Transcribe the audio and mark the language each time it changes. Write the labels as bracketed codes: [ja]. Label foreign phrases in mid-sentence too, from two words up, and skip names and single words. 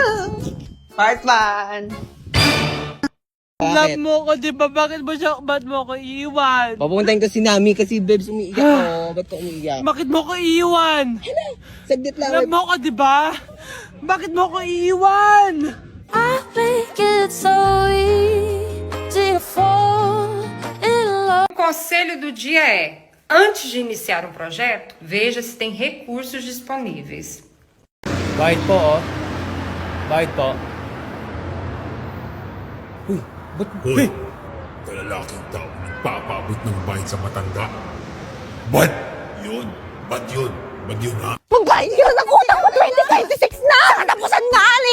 [en] Part 1. [tl] Love mo ko, di ba? Bakit mo ko iiwan? Papuntahin ko si Nami kasi babes umiiyak ko. Ba't ko umiiyak? Bakit mo ko iiwan? Saglit lang. Love mo ko, di ba? Bakit mo ko iiwan? [en] I think it's so easy to fall in love. [pt] O conselho do dia é: antes de iniciar um projeto, veja se tem recursos disponíveis. [tl] Bayad po, oh. Bayad po. Hoy, kalalaking tao nagpapabot ng bayad sa matanda. Ba't yun? Ba't yun? Ba't yun, ha? Magbayad ka na kuya ko! 2026 na! Sa katapusan nga, Ali!